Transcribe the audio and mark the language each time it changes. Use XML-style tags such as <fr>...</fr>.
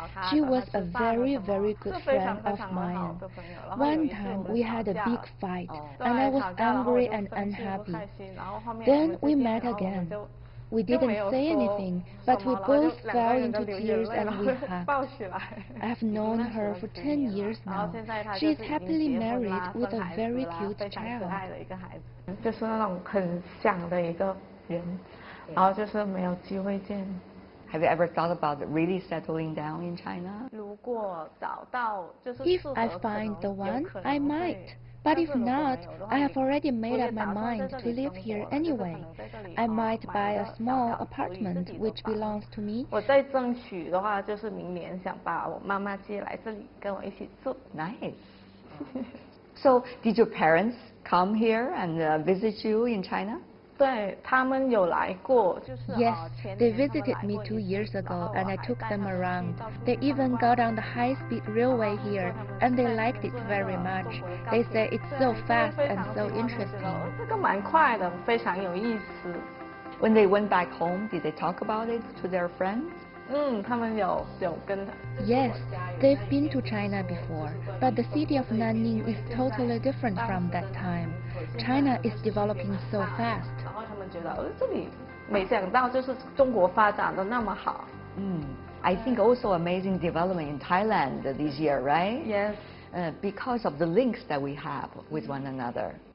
<en>She was a very, very good friend of mine. One time we had a big fight, and I was angry and happy. Then we met again. We didn't say anything, but we both fell into tears and we hugged. I have known her for 10 years now. She is happily married with a very cute child.</en> <zh>就是那种很想的一个人，然后就是没有机会见。</zh> <en>Have you ever thought about really settling down in China?</en> <zh>如果找到就是</zh> <en>If I find the one, I might. But if not, I have already made up my mind to live here anyway. I might buy a small apartment which belongs to me.</en> <zh>我再争取的话，就是明年想把我妈妈接来这里跟我一起住。</zh> <en>Nice. So, did your parents come here and visit you in China?</en> <zh>对，他们有来过，就是</zh> <en>Yes, they visited me 2 years ago and I took them around. They even got on the high-speed railway here and they liked it very much. They say it's so fast and so interesting.</en> <zh>这个蛮快的，非常有意思。</zh> <en>When they went back home, did they talk about it to their friends?</en> <zh>他们有跟。</zh> <en>Yes, they've been to China before, but the city of Nanning is totally different from that time. China is developing so fast.</en> <zh>然后他们觉得，这里没想到就是中国发展的那么好。</zh> <en>I think also amazing development in Thailand this year, right? Yes. Because of the links that we have with one another.</en>